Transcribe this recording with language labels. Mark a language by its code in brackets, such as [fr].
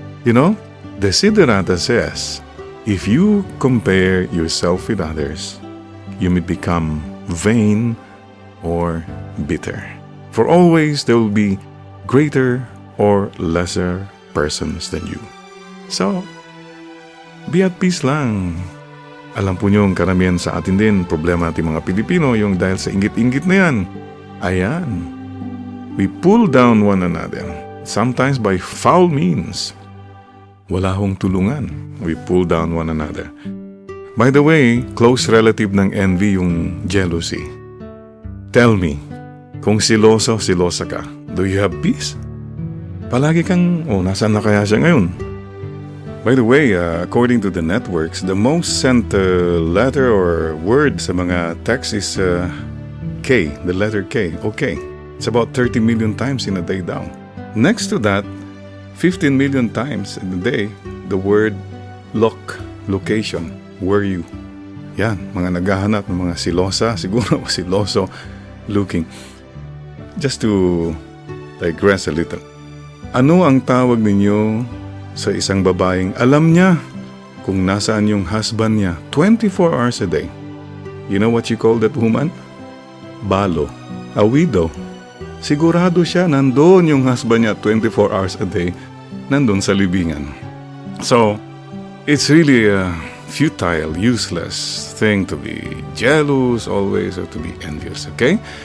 [en] You know, Desiderata says, if you compare yourself with others, you may become vain or bitter. For always there will be greater or lesser persons than you. So, be at peace lang. [tl] Alam po niyo, karamihan sa atin din, problema natin mga Pilipino, yung dahil sa inggit-inggit na yan. Ayan. [en] We pull down one another, sometimes by foul means. [tl] Wala hong tulungan. [en] We pull down one another. By the way, close relative ng envy yung jealousy. Tell me, [tl] kung silosa ka, [en] do you have peace? [tl] Palagi kang, nasaan na kaya siya ngayon? [en] By the way, according to the networks, the most sent letter or word sa mga text is K, the letter K. Okay. It's about 30 million times in a day daw. Next to that, 15 million times in a day, the word location, were you? [tl] Yan, mga naghahanap ng mga silosa, siguro siloso looking. [en] Just to digress a little. [tl] Ano ang tawag ninyo sa isang babaeng alam niya kung nasaan yung husband niya 24 hours a day? [en] You know what you call that woman? Balo. A widow. [tl] Sigurado siya nandun yung husband niya 24 hours a day, nandun sa libingan. [en] So, it's really a futile, useless thing to be jealous always or to be envious, okay?